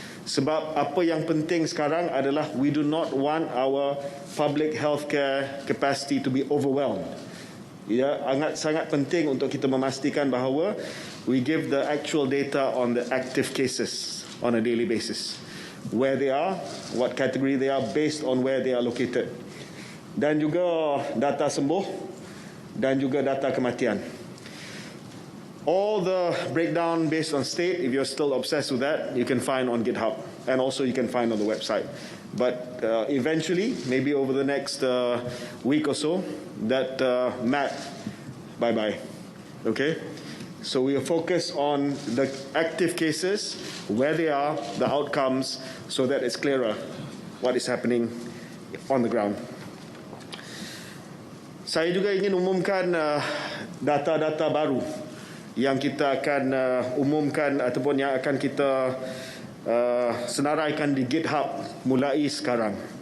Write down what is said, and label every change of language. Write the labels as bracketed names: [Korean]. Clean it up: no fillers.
[Malay] Sebab apa yang penting sekarang adalah [English] we do not want our public healthcare capacity to be overwhelmed. [Malay] Ya, sangat penting untuk kita memastikan bahawa [English] we give the actual data on the active cases on a daily basis. Where they are, what category they are, based on where they are located. [Malay] Dan juga data sembuh dan juga data kematian. [English] All the breakdown based on state, if you're still obsessed with that, you can find on GitHub. And also you can find on the website. But eventually, maybe over the next week or so, that map, bye-bye. Okay? So we are focused on the active cases, where they are, the outcomes, so that it's clearer what is happening on the ground. [Malay] Saya juga ingin umumkan data-data baru yang kita akan umumkan ataupun yang akan kita senaraikan di GitHub mulai sekarang.